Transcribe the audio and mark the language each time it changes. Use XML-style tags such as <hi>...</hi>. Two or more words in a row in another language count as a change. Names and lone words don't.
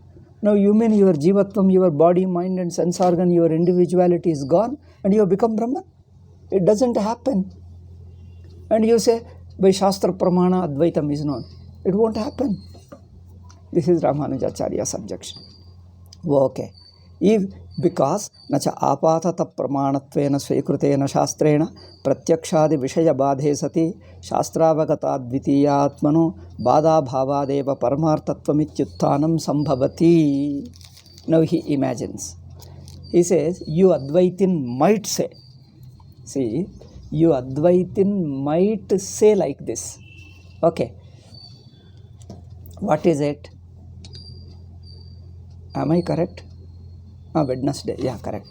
<en>Now you mean your Jivatvam, your body, mind and sense organ, your individuality is gone and you have become Brahman? It doesn't happen. And you say, by</en> <sa>Shastra Pramana,</sa> <en>Advaitam is known. It won't happen. This is Ramanujacharya's objection. Okay.</en> <sa>Because nacha apatata pramanatvena svikritena shastrena pratyakshadi vishaya badhe sati shastravagata dvitiyatmano bada bhavadeva paramartattvamityuttanam sambhavati.</sa> <en>Now he imagines. He says, you Advaitin might say. See, you Advaitin might say like this. Okay. What is it? Am I correct? Wednesday. Yeah, correct.</en>